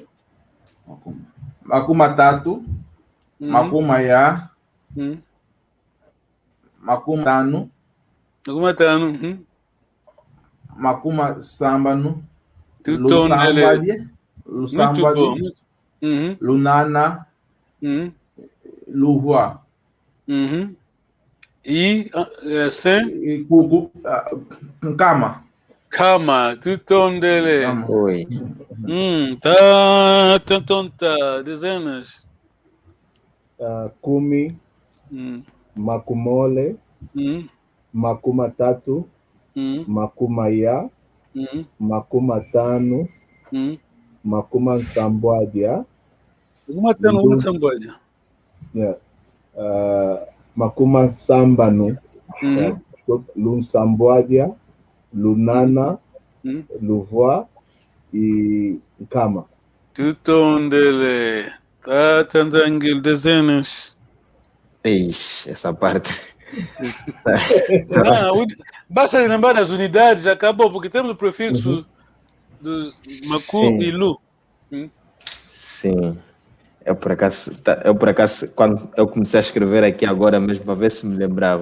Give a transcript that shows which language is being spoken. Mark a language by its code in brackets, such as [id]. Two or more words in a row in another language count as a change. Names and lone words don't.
[kg] Makumatatu, Makumaya, Makumatano, Makuma Sambano, Lusambadi, Lunana, Luvua. [pt] E sem? [kg] Kama. [pt] Tudo dele. Oi. Tá, dezenas. [kg] Kumi, Makumole, Makumatatu, Makumaya, Makumatano, Makumansambwadia. Makumatano, Makumansambwadia. Makuma Sambano. Lunsambwadia, Lunana, Luvua e Nkama. Tutondele. Tata Nzangile, [pt] dezenas. Ixi, essa parte. Basta lembrar das unidades, acabou, porque temos o prefixo dos Macu e Lu. Sim. Eu por acaso, quando eu comecei a escrever aqui agora mesmo, para ver se me lembrava.